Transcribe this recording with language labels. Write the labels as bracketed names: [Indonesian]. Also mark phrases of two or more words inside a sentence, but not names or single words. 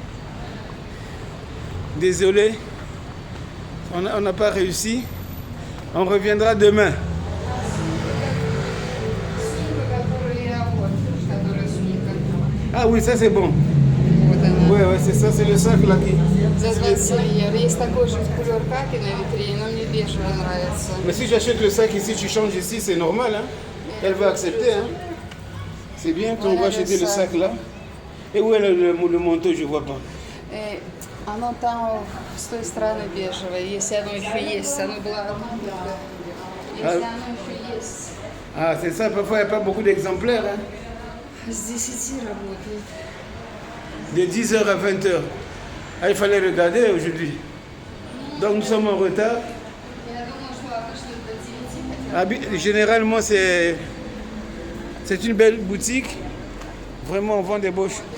[French] Désolé. On n'a pas réussi. On reviendra demain. Ah oui, ça c'est bon. Oui, c'est ça, c'est le sac là qui... [Russian] За 27 евро. Есть такой же в couleur хаки на витрине, но мне бежевый нравится. [French] Mais si j'achète le sac ici, tu changes ici, c'est normal. Hein? Elle va accepter. Hein? C'est bien, on va acheter le sac là. Et où est le manteau, je ne vois pas. [Russian] Оно там с той стороны бежевое, если оно еще есть. Оно было одно, если оно еще есть. [French] Ah, c'est ça, parfois il n'y a pas beaucoup d'exemplaires. Hein? [Russian] С 10 работает. [French] De 10h à 20h. Ah, il fallait regarder aujourd'hui. Donc nous sommes en retard. Généralement, c'est une belle boutique. Vraiment, on vend des beaux choses.